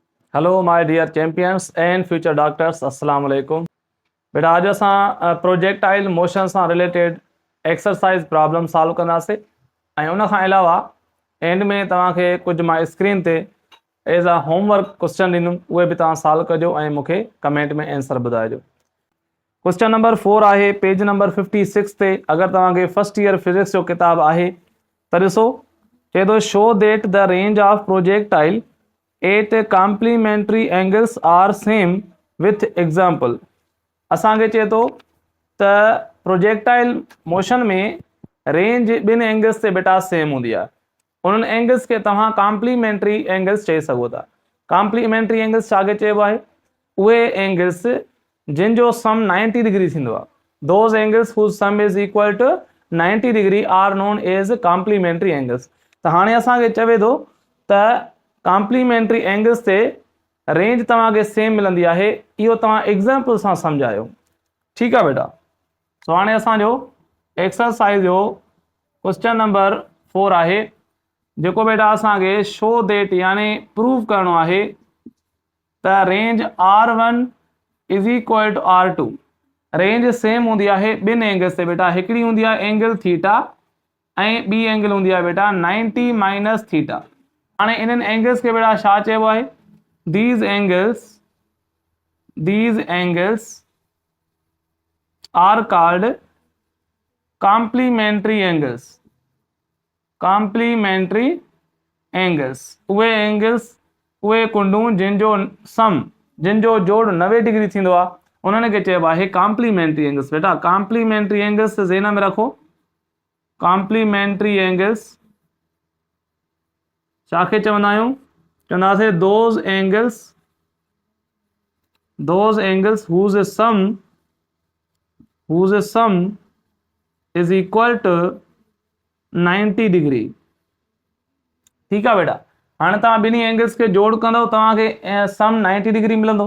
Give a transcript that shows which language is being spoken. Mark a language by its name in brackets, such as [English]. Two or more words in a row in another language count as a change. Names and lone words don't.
[English] hello my dear champions and future doctors, [Arabic] السلام عليكم. [Sindhi] बेटा आज असां [English] projectile motion [Sindhi] सां [English] related exercise problem solve [Sindhi] कंदासीं ऐं उन खां अलावा एंड में तव्हांखे कुझु मां स्क्रीन ते [English] as a homework question [Sindhi] ॾींदुमि, उहे बि तव्हां सॉल्व कजो ऐं मूंखे कमेंट में आंसर ॿुधाइजो। [English] question number 4 [Sindhi] आहे [English] page number 56 [Sindhi] ते। अगरि तव्हांखे [English] first year physics [Sindhi] जो किताबु आहे त ॾिसो, चए थो [English] show that the range of projectile at complementary angles are same with example. [Sindhi] असांखे चए थो त [English] projectile motion [Sindhi] में रेंज ॿिनि एंगल्स ते बेटा सेम हूंदी आहे। उन्हनि एंगल्स खे तव्हां [English] complementary angles [Sindhi] चई सघो था। [English] complementary angles [Sindhi] छाखे चइबो आहे? उहे एंगल्स जिन जो सम 90 डिग्री थींदो आहे। [English] those angles whose sum is equal to 90 degree are known as complementary angles. [Sindhi] त हाणे असांखे चवे थो त [English] complementary angles [Sindhi] ते रेंज तव्हांखे सेम मिलंदी आहे। इहो तव्हां एग्जाम्पल सां सम्झायो। ठीकु आहे बेटा। सो हाणे असांजो एक्सरसाइज जो [English] question number 4 [Sindhi] आहे, जेको बेटा असांखे [English] show that [Sindhi] यानी प्रूव करणो आहे त [English] range R1 is equal to R2. range same [Sindhi] हूंदी आहे ॿिनि एंगल्स ते बेटा। हिकिड़ी हूंदी आहे एंगल थीटा ऐं ॿी एंगल हूंदी आहे बेटा 90 [English] minus theta. [Sindhi] हाणे इन्हनि एंगल्स खे बेटा छा चइबो आहे? [English] these angles are called complementary angles। complementary angles [Sindhi] उहे एंगल्स, उहे कुंडूं जिन जो जोड़ 90 डिग्री थींदो आहे, उन्हनि खे चइबो आहे [English] complementary angles. [Sindhi] बेटा [English] complementary angles [Sindhi] ज़हन में रखो। [English] complementary angles [Sindhi] छाखे चवंदा आहियूं? [English] चवंदासीं those angles whose sum is equal to 90 डिग्री। [Sindhi] ठीकु आहे बेटा। हाणे तव्हां ॿिन्ही एंगल्स खे जोड़ कंदव, तव्हांखे सम 90 डिग्री मिलंदो।